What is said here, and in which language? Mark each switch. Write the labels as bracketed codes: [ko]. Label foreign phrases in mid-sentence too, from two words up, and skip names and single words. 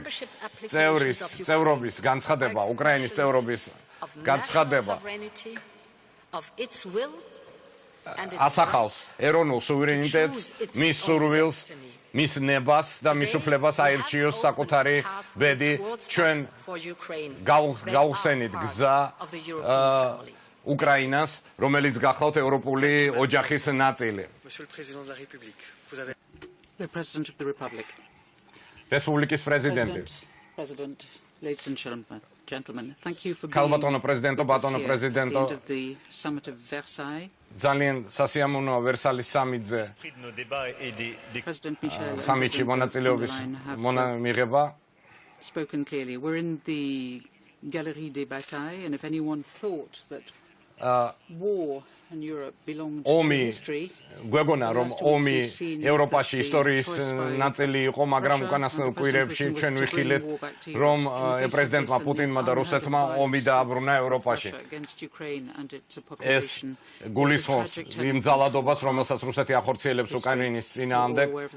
[ka] წევრობის განცხადება, უკრაინის წევრობის განცხადება ასახავს ეროვნულ სუვერენიტეტს, მის სურვილს, მის ნებას და მის უფლებას აირჩიოს საკუთარი ბედი. ჩვენ გავხსენით გზა უკრაინას, რომელიც გახლავთ ევროპული ოჯახის ნაწილი. [en] The President of the Republic. [ka] რესპუბლიკის პრეზიდენტი. [en] President, ladies and gentlemen, thank you for being [ka] ქალბატონო პრეზიდენტო, ბატონო პრეზიდენტო, [en] at the summit of Versailles. [ka] ძალიან სასიამოვნოა ვერსალის სამიტზე [en] President Michel [ka] სამიტში მონაწილეობის მიღება. [en] Spoken clearly. We're in the Galerie des Batailles, and if anyone thought that war in Europe belonged to history, [ka] გვეგონა რომ ომი ევროპაში ისტორიის ნაწილი იყო, მაგრამ უკანასკნელ კვირებში ჩვენ ვიხილეთ რომ პრეზიდენტმა პუტინმა და რუსეთმა ომი დააბრუნა ევროპაში. ეს გულისხმობს იმ ძალადობას, რომელსაც რუსეთი ახორციელებს უკრაინის წინააღმდეგ.